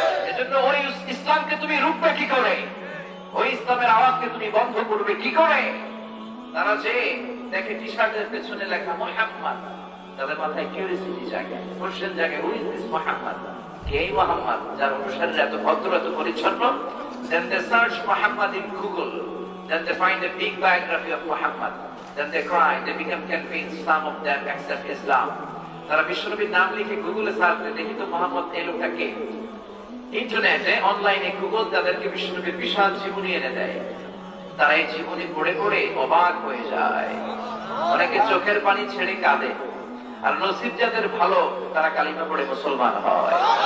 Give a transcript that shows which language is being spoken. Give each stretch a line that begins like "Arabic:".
Bangla: এজন্য ওই ইসলামকে তুমি রুখবে কি করে? ওই ইসলামের আওয়াজকে তুমি বন্ধ করবে কি করে? তারা যে দেখে টি শার্টের পেছনে লেখা মুহাম্মদ, তাদের মাথায় কিউরিওসিটি জাগে, কোশ্চেন জাগে,
English: Who is this Muhammad?
Bangla: কে মুহাম্মদ যার অনুসারীরা এত ভদ্র, এত পরিচ্ছন্ন?
English: Then they search Muhammad in Google. Then they find a big biography of Muhammad. Then they cry, they become convinced, some of them accept Islam.
Bangla: তারা বিশ্বনবীর নাম লিখে গুগলে সার্চ করে দেখি তো মোহাম্মদ এই লোকটা কে। ইন্টারনেটে, অনলাইনে গুগল তাদেরকে বিশ্বনবীর বিশাল জীবনী এনে দেয়। তারা এই জীবনী পড়ে পড়ে অবাক হয়ে যায়, অনেকে চোখের পানি ছেড়ে কাঁদে। আর নসিব যাদের ভালো, তারা কালিমা পড়ে মুসলমান হয়।